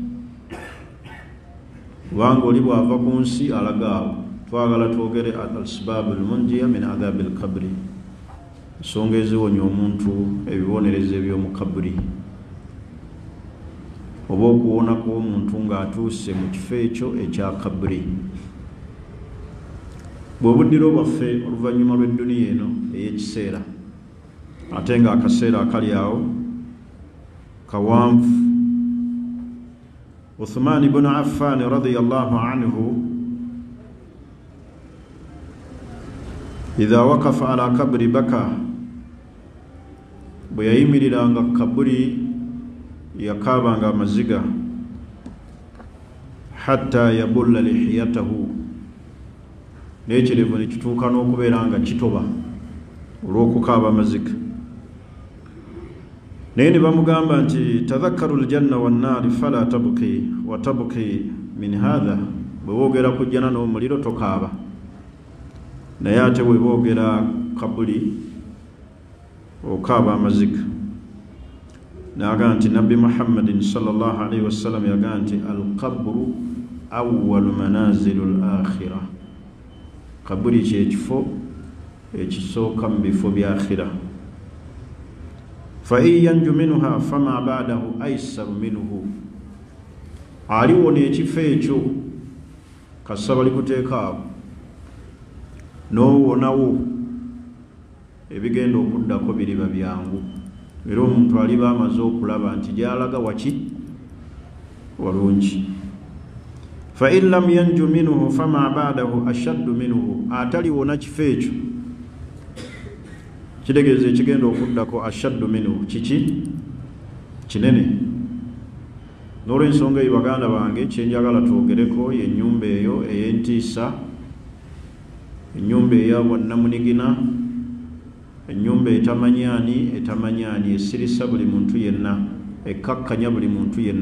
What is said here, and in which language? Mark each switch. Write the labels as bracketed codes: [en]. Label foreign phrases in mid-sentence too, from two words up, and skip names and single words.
[lg] kubanga oli bw'ava ku nsi alagaawo twagala twogere [ar] الأسباب المنجية من عذاب القبر [lg] ensonga eziwonya omuntu ebibonerezo eby'omu kaburi oba okuwona kw'omuntu ng'atuuse mu kifo ekyo ekya kaburi. bw'obuddiro bwaffe oluvannyuma lw'edduniya eno ey'ekiseera ate ng'akaseera akali awo kawanvu. Uthman ibn Affan [ar] رضي الله عنه إذا وقف على قبر بكى [lg] bwe yayimiriranga kaburi yakaabanga amaziga [ar] حتى يبل لحيته [lg] n'ekirevu ne kituuka n'okubeera nga kitoba olw'okukaaba amaziga. naye ne bamugamba nti [ar] تذكر الجنة والنار فلا تبكي وتبكي من هذا [lg] bwe boogera ku jjana n'omuliro tokaaba naye ate bwe boogera kabuli okaaba amaziga. n'agamba nti nabbi muhammadin [ar] صلى الله عليه وسلم [lg] yagamba nti [ar] القبر أول منازل الآخرة [lg] kabuli kyekifo ekisooka mu bifo bya akhira. [ar] فإن ينج منها فما بعده أيسر منه [lg] aliwona ekifo ekyo kassa balikuteeka awo n'owonawo ebigenda okuddako biriba byangu era omuntu aliba amaze okulaba nti gy'alaga waki walungi. [ar] فإن لم ينج منه فما بعده أشد منه [lg] ataliwona kifo ekyo kitegeeza ekigenda okuddako [ar] أشد منه [lg] kiki kinene. n'olw'ensonga eyo baganda bange kyenjagala twogereko yennyumba eyo ey'entiisa ennyumba eya bwannamunigina ennyumba etamanyaani esirisa buli muntu yenna ekkakkanya buli muntu yenna.